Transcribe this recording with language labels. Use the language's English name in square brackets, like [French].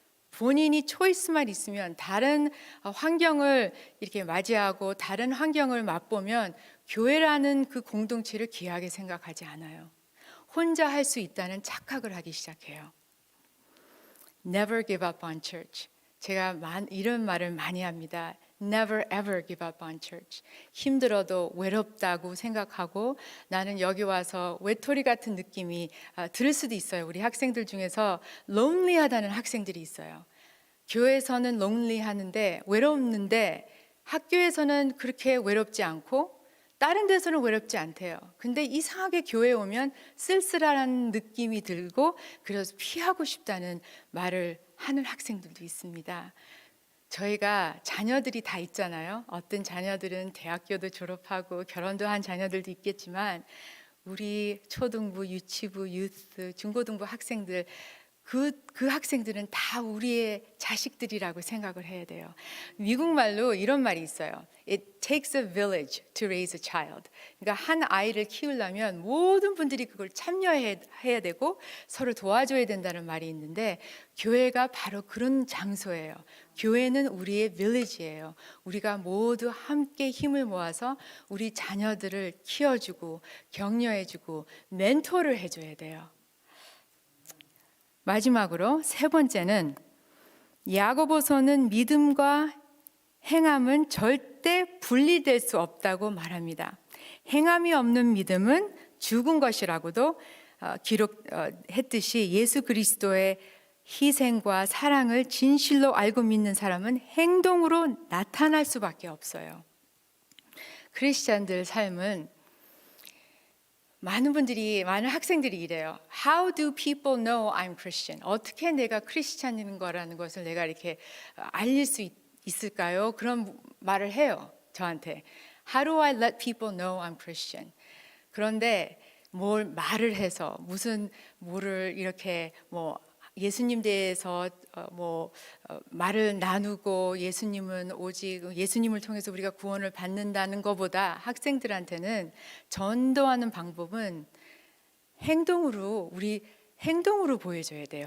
[Korean] 본인이 초이스만 있으면, 다른 환경을 이렇게 맞이하고 다른 환경을 맛보면 교회라는 그 공동체를 귀하게 생각하지 않아요. 혼자 할 수 있다는 착각을 하기 시작해요. [English] Never give up on church. [Korean] 제가 이런 말을 많이 합니다. [English] Never ever give up on church. [Korean] 힘들어도 외롭다고 생각하고 나는 여기 와서 외톨이 같은 느낌이 들을 수도 있어요. 우리 학생들 중에서 lonely하다는 학생들이 있어요. 교회에서는 lonely하는데, 외롭는데 학교에서는 그렇게 외롭지 않고 다른 데서는 외롭지 않대요. 근데 이상하게 교회에 오면 쓸쓸한 느낌이 들고 그래서 피하고 싶다는 말을 하는 학생들도 있습니다. 저희가 자녀들이 다 있잖아요. 어떤 자녀들은 대학교도 졸업하고 결혼도 한 자녀들도 있겠지만 우리 초등부, 유치부, 유스, 중고등부 학생들, 그 학생들은 다 우리의 자식들이라고 생각을 해야 돼요. 미국 말로 이런 말이 있어요. [English] It takes a village to raise a child. [Korean] 그러니까 한 아이를 키우려면 모든 분들이 그걸 참여해야 되고 서로 도와줘야 된다는 말이 있는데, 교회가 바로 그런 장소예요. 교회는 우리의 village예요. 우리가 모두 함께 힘을 모아서 우리 자녀들을 키워주고 격려해주고 멘토를 해줘야 돼요. 마지막으로 세 번째는, 야고보서는 믿음과 행함은 절대 분리될 수 없다고 말합니다. 행함이 없는 믿음은 죽은 것이라고도 기록했듯이 예수 그리스도의 희생과 사랑을 진실로 알고 믿는 사람은 행동으로 나타날 수밖에 없어요. 크리스찬들 삶은 많은 학생들이 이래요. [English] How do people know I'm Christian? [Korean] 어떻게 내가 크리스찬인 거라는 것을 내가 이렇게 알릴 수 있을까요? 그런 말을 해요, 저한테. [English] How do I let people know I'm Christian? [Korean] 그런데 뭘 말을 해서 뭐를 이렇게 예수님 대해서 말을 나누고 예수님은 오직 예수님을 통해서 우리가 구원을 받는다는 것보다 학생들한테는 전도하는 방법은 우리 행동으로 보여줘야 돼요.